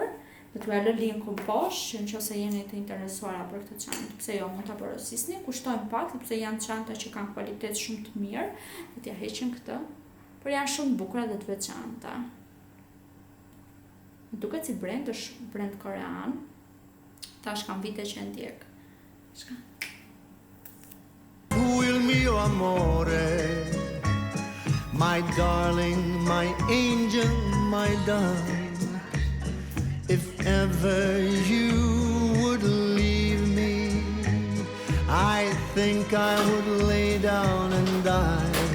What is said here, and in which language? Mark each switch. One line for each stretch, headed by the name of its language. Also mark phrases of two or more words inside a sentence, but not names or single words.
Albanian: Do t'ju lë linkun poshtë, që nëse jeni të interesuara për këtë çantë, pse jo mund ta porosisni, kushtojnë pak, sepse janë çanta që kanë kualitet shumë të mirë. Do t'ja heqim këtë, por janë shumë bukura dhe të veçanta. Duket si brand, është brand korean. Tash kam vite që ndjek. Shka.
Italian: Tu il mio amore,
English: my darling, my angel, my dove. If ever you would leave me, I think I would lay down and die.